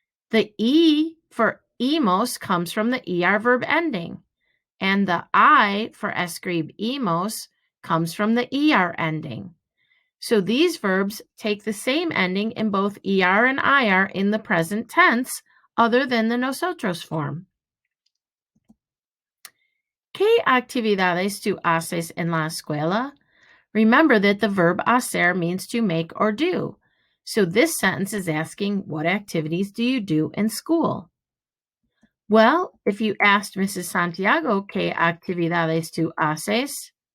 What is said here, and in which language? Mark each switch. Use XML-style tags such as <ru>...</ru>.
<en>The e for emos comes from the er verb ending, and the I for escribimos comes from the er ending. So these verbs take the same ending in both er and ir in the present tense, other than the nosotros form.</en> <es>¿Qué actividades tú haces en la escuela?</es> <en>Remember that the verb hacer means to make or do. So this sentence is asking, what activities do you do in school? Well, if you asked Mrs.</en> <es>Santiago, ¿qué actividades tú haces?</es>